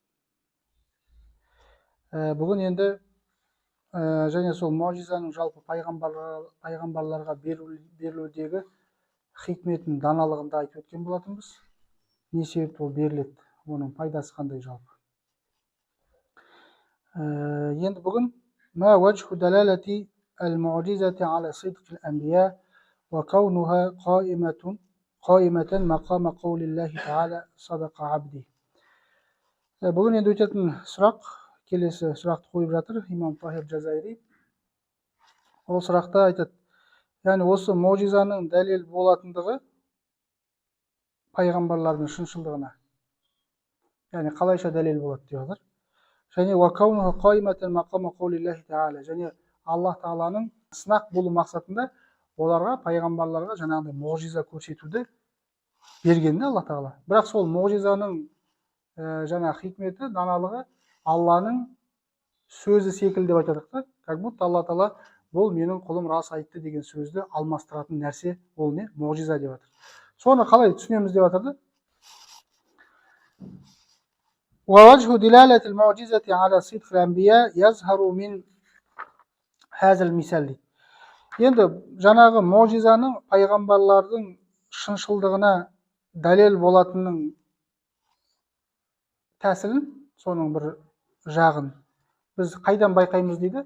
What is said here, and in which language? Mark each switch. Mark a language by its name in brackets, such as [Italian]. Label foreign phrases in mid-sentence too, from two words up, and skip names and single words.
[Kazakh] Бүгін енді және сол мұғжизаның жалпы пайғамбарларға берілудегі хикметін, даналығын да айтып өткен болатынбыз. Не себепті ол беріледі, оның пайдасы қандай жалпы. Енді бүгін [Arabic] ما وجه دلالة المعجزة على صدق الأنبياء وكونها قائمة مقام قول الله تعالى صدق عبدي. [Kazakh] Бүгін енді өтетін сұрақ, келесі сұрақты қойып жатыр имам Тахир Жазайри. Ол сұрақта айтады, яғни осы мұғжизаның дәлел болатындығы пайғамбарлардың шыншылдығына. Яғни қалайша дәлел болады деп жатыр. [Arabic] Және وكونها قائمة مقام قول الله تعالى. [Kazakh] Және Аллах Тағаланың сынақ болу мақсатында оларға, пайғамбарларға жаңағыдай мұғжиза көрсетуді бергенде Аллах Тағала. Бірақ сол мұғжизаның жаңа хикметі, даналығы Алланың сөзі секілді деп айтадық та. [Russian] Как будто [Kazakh] Алла Тағала бұл менің құлым рас айтты деген сөзді алмастыратын нәрсе, ол не? Мұғжиза деп жатыр. Соны қалай түсінеміз деп жатыр да. [Arabic] ووجه دلالة المعجزة على صدق الأنبياء يظهر من هذا المثال дейді. [Kazakh] Енді жаңағы мұғжизаның пайғамбарлардың шыншылдығына дәлел болатынның тәсілін, соның бір жағын біз қайдан байқаймыз дейді?